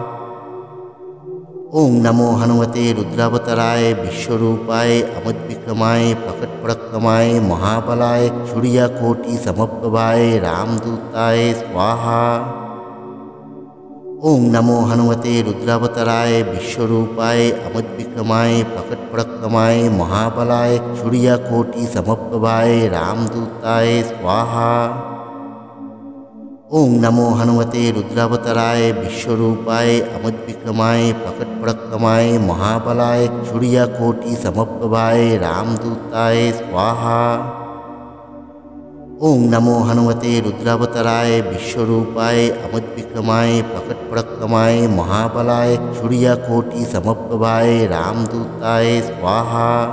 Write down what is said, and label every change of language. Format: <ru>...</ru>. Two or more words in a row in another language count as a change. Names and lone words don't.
<sa>ওং নমো হনুমতে রুদ্রাবতারায় বিশ্বরূপায় আমোদবিক্রমায় প্রকটপরাক্রমায় মহাবলায় সূর্যকোটি সমপ্রভায় রামদূতায় স্বাহা। ওং নমো হনুমতে রুদ্রাবতারায় বিশ্বরূপায় আমোদবিক্রমায় প্রকটপরাক্রমায় মহাবলায় সূর্যকোটি সমপ্রভায় রামদূতায় স্বাহা। ओं नमो हनुमते रुद्रावताराय विश्वरूपाय अमद्विक्रमाय प्रकटपराक्रमाय महाबलाय सूर्यकोटि समप्रभाय रामदूताय स्वाहा। ओं नमो हनुमते रुद्रावताराय विश्वरूपाय अमद्विक्रमाय प्रकटपराक्रमाय महाबलाय सूर्यकोटि समप्रभाय रामदूताय स्वाहा।</sa>